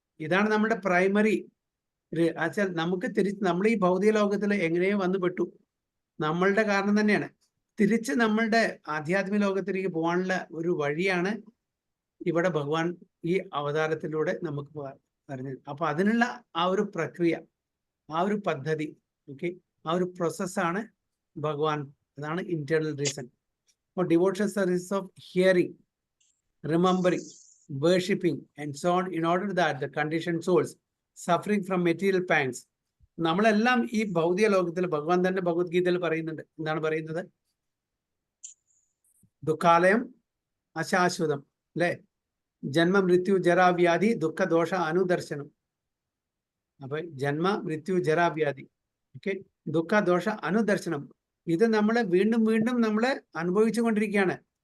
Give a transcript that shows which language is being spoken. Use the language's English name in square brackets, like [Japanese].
[Malayalam] ഇതാണ് നമ്മുടെ പ്രൈമറി. നമുക്ക് നമ്മൾ ഈ ഭൗതിക ലോകത്തിൽ എങ്ങനെയോ വന്നു പെട്ടു, നമ്മളുടെ കാരണം തന്നെയാണ്. തിരിച്ച് നമ്മളുടെ ആധ്യാത്മിക ലോകത്തിലേക്ക് പോകാനുള്ള ഒരു വഴിയാണ് ഇവിടെ ഭഗവാൻ ഈ അവതാരത്തിലൂടെ നമുക്ക് പറഞ്ഞത്. അപ്പൊ അതിനുള്ള ആ ഒരു പ്രക്രിയ, ആ ഒരു പദ്ധതി, ഓക്കെ, ആ ഒരു പ്രോസസ്സാണ് ഭഗവാൻ. അതാണ് [English] Internal reason for devotional service of hearing, remembering, worshipping and so on, in order that the conditioned souls suffering from material pangs. [Malayalam] നമ്മളെല്ലാം ഈ ഭൗതിക ലോകത്തിൽ ഭഗവാൻ തന്നെ ഭഗവത്ഗീതയിൽ പറയുന്നുണ്ട്. എന്താണ് പറയുന്നത്? ദുഃഖാലയം അശാശ്വതം അല്ലെ? ജന്മ മൃത്യു ജരാവ്യാധി ദുഃഖ ദോഷ അനുദർശനം. അപ്പൊ ജന്മ മൃത്യു ജരാവ്യാധി, ഓക്കെ, ദുഃഖ ദോഷ അനുദർശനം, ഇത് നമ്മളെ വീണ്ടും വീണ്ടും നമ്മളെ അനുഭവിച്ചു കൊണ്ടിരിക്കുകയാണ്.